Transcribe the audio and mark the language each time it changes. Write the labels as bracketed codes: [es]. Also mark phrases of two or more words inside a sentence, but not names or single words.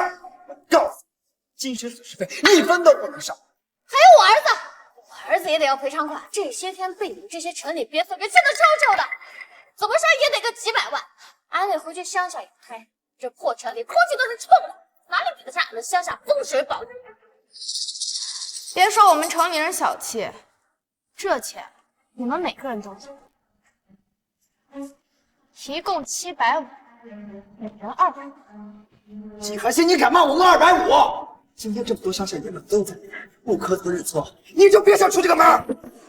[zh] 我告訴你，精神損失費1分都不能少。還有我兒子，我兒子也得要賠償款。這些天被你們這些城裡癟四給氣得臭臭的，怎麼說也得個幾百萬。俺得回去鄉下一拍，這破城裡空氣都是臭的。哪里比得上俺们乡下風水寶地？別說我們城裡人小氣，這錢你們每個人都有，一共750，每人200。季寒心，你敢罵我們250？今天這麼多鄉下爺們都在這兒，不磕頭認錯，你就別想出這個門。